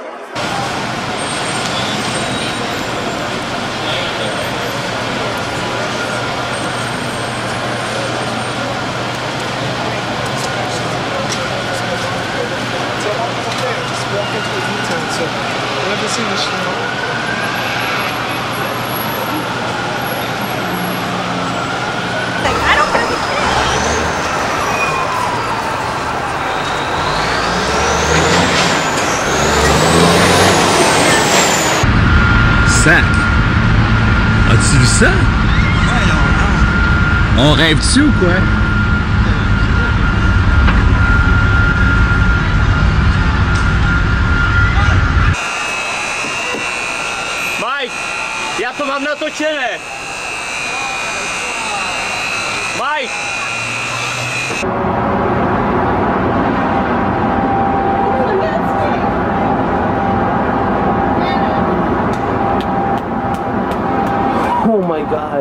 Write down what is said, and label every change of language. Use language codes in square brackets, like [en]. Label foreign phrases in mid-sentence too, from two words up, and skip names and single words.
[en] Walk into the U-turn, so I've never seen this shit. I don't really [fr] Sac. As-tu vu ça? On rêve-tu ou quoi? [cs] Já to mám natočené. [en] Mike! Oh my God.